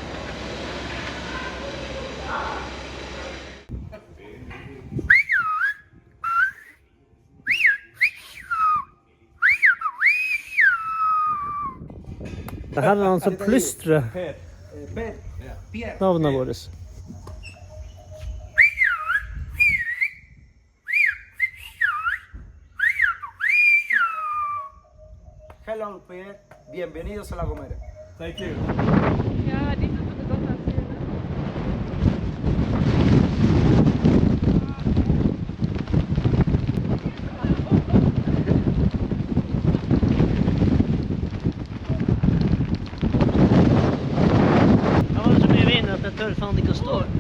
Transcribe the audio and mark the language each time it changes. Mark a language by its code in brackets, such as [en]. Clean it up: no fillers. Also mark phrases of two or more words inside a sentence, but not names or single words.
[no] Det her er han som plystrer navnet vårt. [en] Hello, Pierre. [es] Bienvenidos a La Gomera. [en] Thank you. [no] Ja, de som tok godt av siden. Det var så mye vind at jeg tør faen ikke å stå.